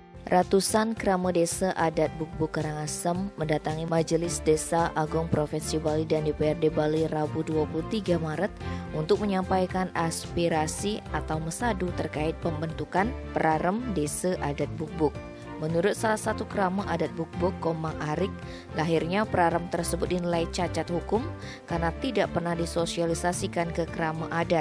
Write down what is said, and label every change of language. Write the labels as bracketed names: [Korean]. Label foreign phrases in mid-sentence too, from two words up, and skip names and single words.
[Indonesian] Ratusan krama desa adat Buk-Buk Karangasem mendatangi Majelis Desa Agung Provinsi Bali dan DPRD Bali Rabu 23 Maret untuk menyampaikan aspirasi atau mesadu terkait pembentukan Prarem Desa Adat Buk-Buk. Menurut salah satu krama adat Buk-Buk, Komang Arik, lahirnya Prarem tersebut dinilai cacat hukum karena tidak pernah disosialisasikan ke krama adat.